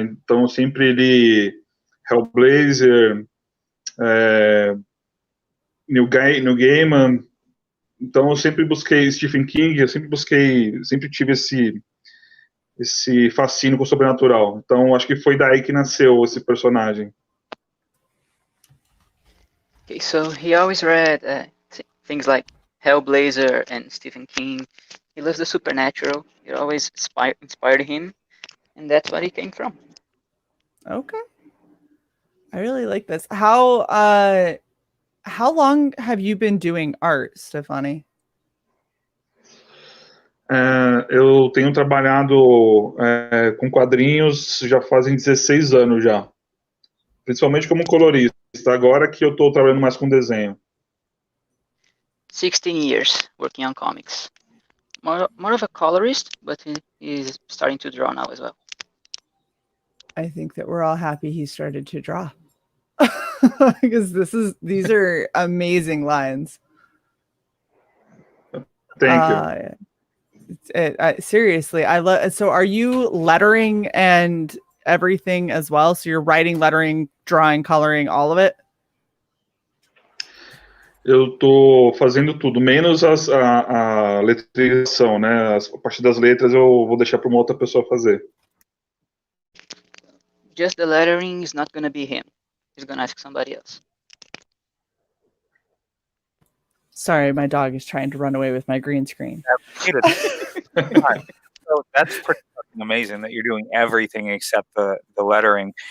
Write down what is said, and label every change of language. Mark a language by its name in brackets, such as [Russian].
[Portuguese] Então eu sempre li Hellblazer, Neil Gaiman. Então eu sempre busquei Stephen King, sempre tive esse fascínio com o sobrenatural. Então acho que foi daí que nasceu esse personagem. [English] Okay, so he always read things like Hellblazer and Stephen King. He loves the supernatural. It always inspired him, and that's what he came from. Okay. I really like this. How long have you been doing art, Stefani? [Portuguese] Eu tenho trabalhado com quadrinhos já fazem 16 anos já. Principalmente como colorista. Agora que eu estou trabalhando mais com desenho. [English] 16 years working on comics. More of a colorist, but he is starting to draw now as well. I think that we're all happy he started to draw. Because these are amazing lines. Thank you. Seriously, I love. So, are you lettering and everything as well? So you're writing, lettering, drawing, coloring, all of it? [Portuguese] Eu tô fazendo tudo, menos a letrização, né? A parte das letras eu vou deixar para uma outra pessoa fazer. [English] Just the lettering is not going to be him. He's going to ask somebody else. Sorry, my dog is trying to run away with my green screen. So that's pretty fucking amazing that you're doing everything except the lettering.